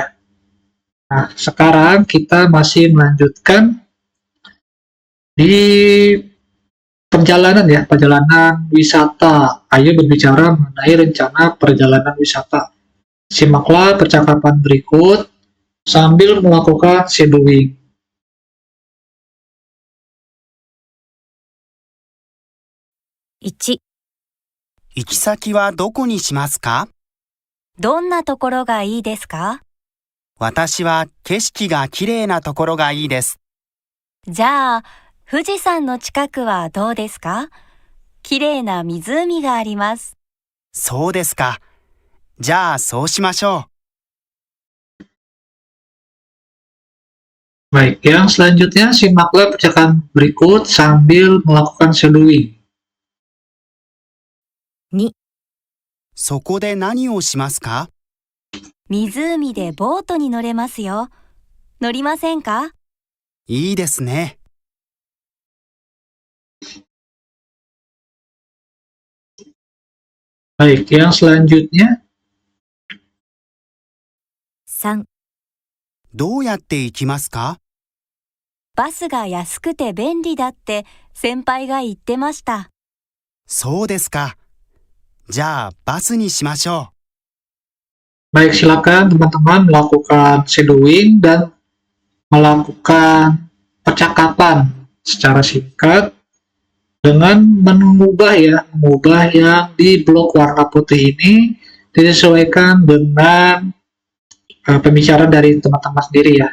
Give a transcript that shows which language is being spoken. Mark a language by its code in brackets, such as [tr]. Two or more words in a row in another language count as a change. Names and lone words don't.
[id] Nah, sekarang kita masih melanjutkan di perjalanan ya, perjalanan wisata. Ayo berbicara mengenai rencana perjalanan wisata. Simaklah percakapan berikut sambil melakukan shadowing. [ja] 1、行き先はどこにしますか？どんなところがいいですか？私は景色が綺麗なところがいいです。じゃあ、富士山の近くはどうですか？綺麗な湖があります。そうですか。じゃあそうしましょう。 [id] Baik, yang selanjutnya simaklah percakapan berikut sambil melakukan shadowing. [ja] 2、そこで何をしますか？湖でボートに乗れますよ。乗りませんか？いいですね。 [id] Baik, yang selanjutnya [ja] 3、どうやって行きますか？バスが安くて便利だって先輩が言ってました。そうですか。じゃあバスにしましょ [id] Baik, silakan teman-teman melakukan shadowing dan melakukan percakapan secara singkat dengan mengubah yang di blok warna putih ini disesuaikan dengan pembicaraan dari teman-teman sendiri ya.